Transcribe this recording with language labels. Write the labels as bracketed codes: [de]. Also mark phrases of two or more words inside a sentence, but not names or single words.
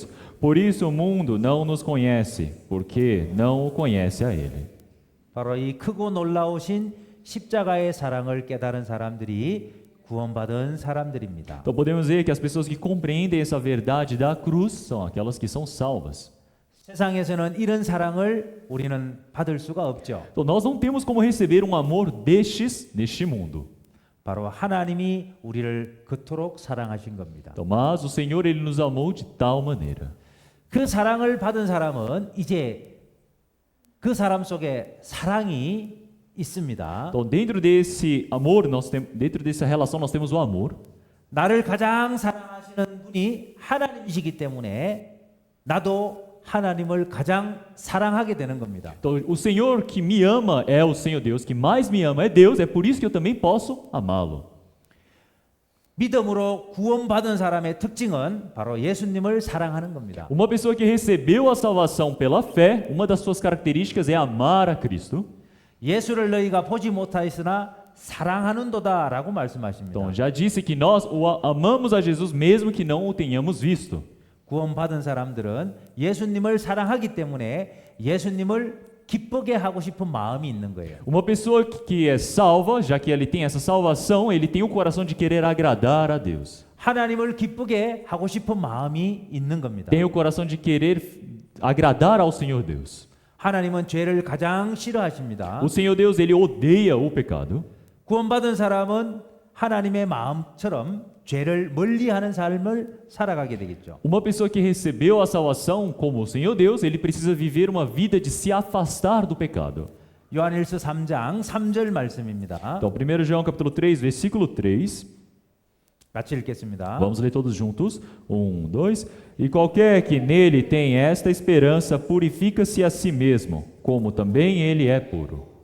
[pt] Por isso o mundo não nos conhece, porque não o conhece a Ele. [ko] 바로 이 크고 놀라우신 십자가의 사랑을 깨달은 사람들이 구원받은 사람들입니다. [pt] Então podemos ver que as pessoas que compreendem essa verdade da cruz são aquelas que são salvas. [ko] 세상에서는 이런 사랑을 우리는 받을 수가 없죠. [pt] Então nós não temos como receber um amor destes neste mundo. [ko] 바로 하나님이 우리를 그토록 사랑하신 겁니다. [pt] Então, mas o Senhor ele nos amou de tal maneira. [ko] 그 사랑을 받은 사람은 이제 그 사람 속에 사랑이 있습니다. [pt] Então dentro desse amor, dentro dessa relação nós temos o amor. [ko] 나를 가장 사랑하시는 분이 하나님이시기 때문에 나도 하나님을 가장 사랑하게 되는 겁니다. [pt] Então o Senhor que me ama é o Senhor Deus, que mais me ama é Deus, é por isso que eu também posso amá-lo. [ko] 믿음으로 구원받은 사람의 특징은 바로 예수님을 사랑하는 겁니다. [pt] Uma pessoa que recebeu a salvação pela fé, uma das suas características é amar a Cristo. [ko] 예수를 너희가 보지 못하였으나 사랑하는도다라고 말씀하십니다. [pt] Então já disse que nós amamos a Jesus mesmo que não o tenhamos visto. [ko] 구원받은 사람들은 예수님을 사랑하기 때문에 예수님을 기쁘게 하고 싶은 마음이 있는 거예요. [pt] Uma pessoa que é salva, já que ele tem essa salvação, ele tem o coração de querer agradar a Deus. [ko] 하나님을 기쁘게 하고 싶은 마음이 있는 겁니다. [pt] Tem o coração de querer agradar ao Senhor Deus. [ko] 하나님은 죄를 가장 싫어하십니다. [pt] O Senhor Deus, ele odeia o pecado. [ko] 구원받은 사람은 하나님의 마음처럼 죄를 멀리하는 삶을 살아가게 되겠죠. [pt] Uma pessoa que recebeu a salvação como o Senhor Deus, ele precisa viver uma vida de se afastar do pecado. [ko] 요한일서 3장 3절 말씀입니다. [pt] Então, 1 João capítulo 3, versículo 3. [ko] 같이 읽겠습니다. [pt] Vamos ler todos juntos. 1, 2. E qualquer que nele tem esta esperança, purifica-se a si mesmo, como também ele é puro.